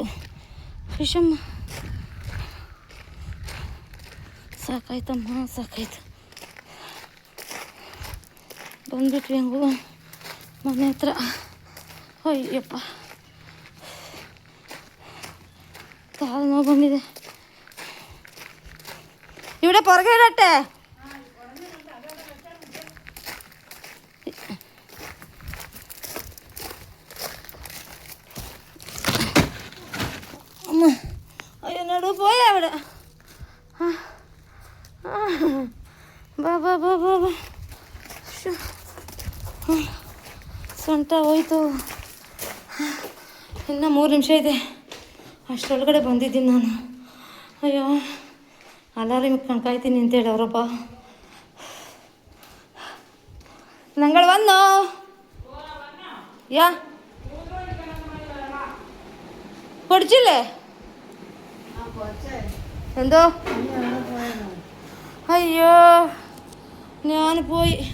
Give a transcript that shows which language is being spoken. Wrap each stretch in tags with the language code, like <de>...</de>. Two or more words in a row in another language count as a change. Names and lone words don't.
<kn>ಫಿಶಮ್ಮ ಸಾಕಾಯ್ತಮ್ಮ, ಸಾಕಾಯ್ತು. ಬಂದ್ಬಿಟ್ವಿ ಹೆಂಗು ಮನೆ ಹತ್ರ. ಅಯ್ಯಪ್ಪ, ಕಾಲು ನೋವು ಬಂದಿದೆ.</kn> <ml>ഇവിടെ പുറകെ ഇടട്ടെ. അമ്മ എന്നോട് പോയ അവിടെ.</ml> <kn>ಬಾ ಬಾ ಬಾ ಬಾ ಬಾ. ಸೊಂಟ ಹೋಯ್ತು. ಇನ್ನು 3 ನಿಮಿಷ ಇದೆ, ಅಷ್ಟರೊಳಗಡೆ ಬಂದಿದ್ದೀನಿ ನಾನು. ಅಯ್ಯೋ, ಅಲಾರಾಮ್ ಇಟ್ಕೊಂಡು ಕಾಯ್ತೀನಿ ಅಂತೇಳಿ ಅವರಪ್ಪ.</kn> <ml>ഞങ്ങൾ വന്നോ? യാ പൊടിച്ചില്ലേ? എന്തോ? അയ്യോ, ഞാൻ പോയി.</ml>